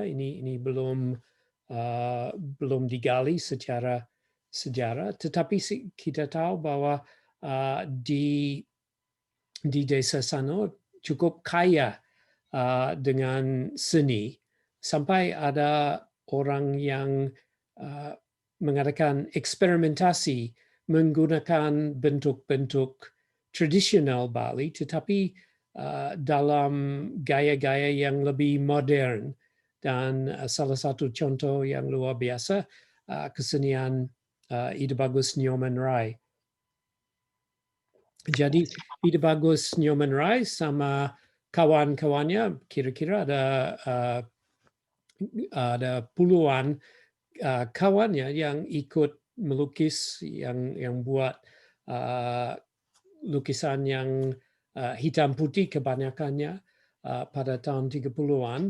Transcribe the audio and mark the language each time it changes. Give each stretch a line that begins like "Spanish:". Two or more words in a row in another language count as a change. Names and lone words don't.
Indonesian: Ini belum digali secara sejarah, tetapi kita tahu bahwa di desa Sanur cukup kaya dengan seni, sampai ada orang yang mengadakan eksperimentasi menggunakan bentuk-bentuk tradisional Bali, tetapi dalam gaya-gaya yang lebih modern. Dan salah satu contoh yang luar biasa, kesenian Ida Bagus Nyoman Rai. Jadi Ida Bagus Nyoman Rai sama kawan-kawannya kira-kira ada puluhan kawannya yang ikut melukis, yang buat lukisan yang hitam putih kebanyakannya pada tahun 30-an.